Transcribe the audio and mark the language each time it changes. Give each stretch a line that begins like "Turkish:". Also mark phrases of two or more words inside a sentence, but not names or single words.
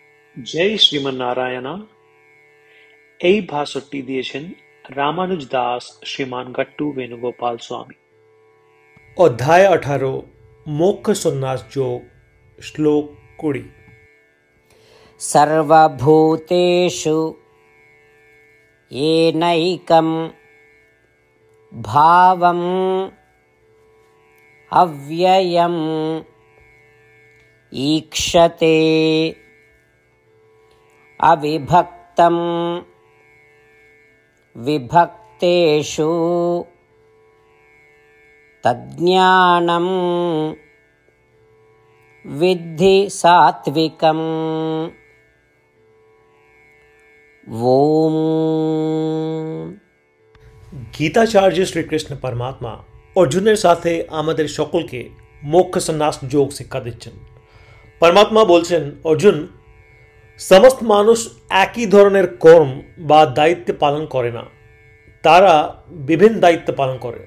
Bangla: জয় শ্রীমন্নারায়ণা। এই ভাষণটি দিয়েছেন রামানুজ দাস শ্রীমান গট্টু বেণুগোপাল স্বামী। অধ্যায় 18 মোক্ষ সন্ন্যাস যোগ শ্লোক 20।
Sanskrit: सर्वभूतेषु येनैकं भावम् अव्ययम् ईक्षते अविभक्तं विभक्तेषु तज्ज्ञानं विद्धि सात्विकम्। ओम।
Bangla: গীতাচার্য শ্রীকৃষ্ণ পরমাত্মা অর্জুনের সাথে আমাদের সকলকে মোক্ষ সন্ন্যাস যোগ শিক্ষা দিচ্ছেন। পরমাত্মা বলছেন, অর্জুন, সমস্ত মানুষ একই ধরনের কর্ম বা দায়িত্ব পালন করে না, তারা বিভিন্ন দায়িত্ব পালন করে।